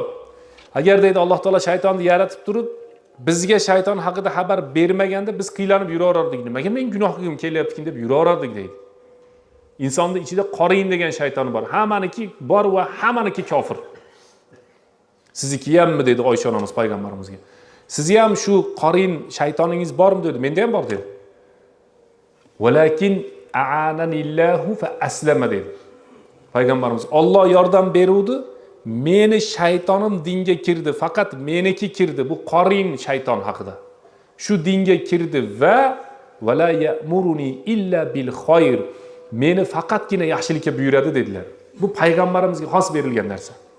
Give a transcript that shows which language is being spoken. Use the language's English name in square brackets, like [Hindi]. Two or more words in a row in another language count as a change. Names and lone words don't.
[Uzbek] Agar deydi Alloh taolo shaytonni yaratib turib, bizga shayton haqida xabar bermaganda biz qiylanib yuraverardik. Nimaga men gunoh qilgim kelyapti deb yuraverardik deydi. Insonning ichida qorin degan shayton bor. Hammaniki bor va hammaniki kofir. Sizniki hammi dedi Oysha onamiz payg'ambarimizga. Sizni ham shu qorin shaytoningiz bormi dedi. Menda ham bor dedi. [Arabic] ولكن أعانني الله فأسلم dedi. [Uzbek] Payg'ambarimiz Alloh yordam beruvdi, meni shaytonim dinga kirdi, faqat meniki kirdi. Bu qorin shayton haqida. Shu dinga kirdi va [Arabic] ولا يأمرني إلا بالخير. [Uzbek] Meni faqatgina yaxshilikka buyuradi dedilar. Bu payg'ambarimizga xos berilgan narsa.